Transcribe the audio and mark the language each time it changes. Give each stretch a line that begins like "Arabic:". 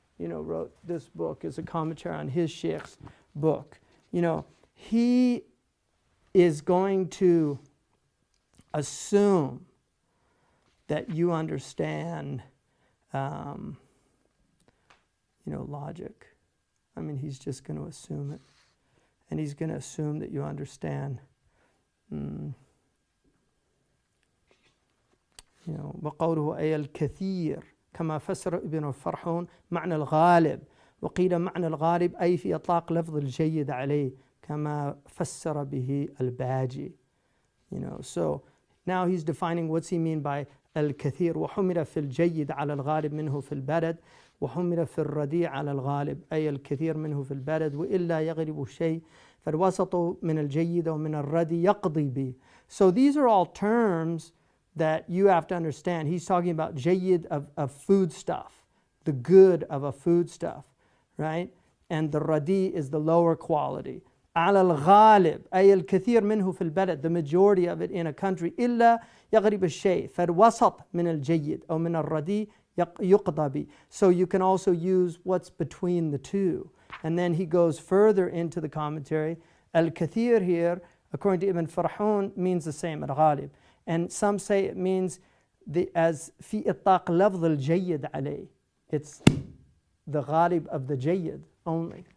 English: wrote this book as a commentary on his Sheikh's book. He is going to assume that you understand, logic. I mean, he's just going to assume it. And he's going to assume that you understand,
Arabic: وقوله أي الكثير كما فسر ابن فرحون معنى الغالب وقيل معنى الغالب أي في إطلاق لفظ الجيد عليه كما فسر به الباجي.
English: So now he's defining what's he mean by الكثير.
Arabic: وحمل في الجيد على الغالب منه في البلد وحمل في الرديء على الغالب أي الكثير منه في البلد وإلا يغلب شيء فالوسط من الجيد ومن الرديء يقضي به.
English: So these are all terms that you have to understand. He's talking about jayyid of food stuff, the good of a food stuff, right? And the radi is the lower quality.
Arabic: على الغالب أي الكثير منه في البلد,
English: the majority of it in a country.
Arabic: إلا يغلب الشيء فالوسط من الجيد أو من الردي يقضى به.
English: So you can also use what's between the two. And then he goes further into the commentary. الكثير here, according to Ibn Farhun, means the same, الغالب. And some say it means as
Arabic: في إطلاق لفظ الجيد عليه.
English: It's the ghalib of the jayyid only.